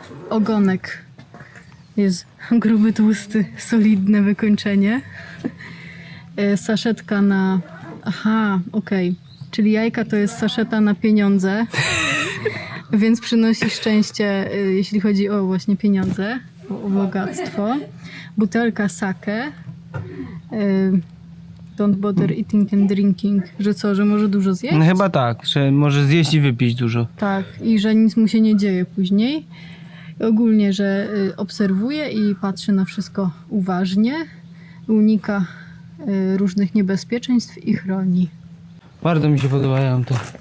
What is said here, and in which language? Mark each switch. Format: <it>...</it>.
<pl>Ogonek jest gruby, tłusty, solidne wykończenie. Saszetka na... Aha, okej. Czyli jajka to jest saszeta na pieniądze, więc przynosi szczęście, jeśli chodzi o właśnie pieniądze, o bogactwo. Butelka sake.</pl> <en>Don't bother eating and drinking.</en> <pl>Że co, że może dużo zjeść? No chyba tak, że może zjeść i wypić dużo. Tak, i że nic mu się nie dzieje później. Ogólnie, że obserwuje i patrzy na wszystko uważnie. Unika różnych niebezpieczeństw i chroni. Bardzo mi się podobają te.</pl>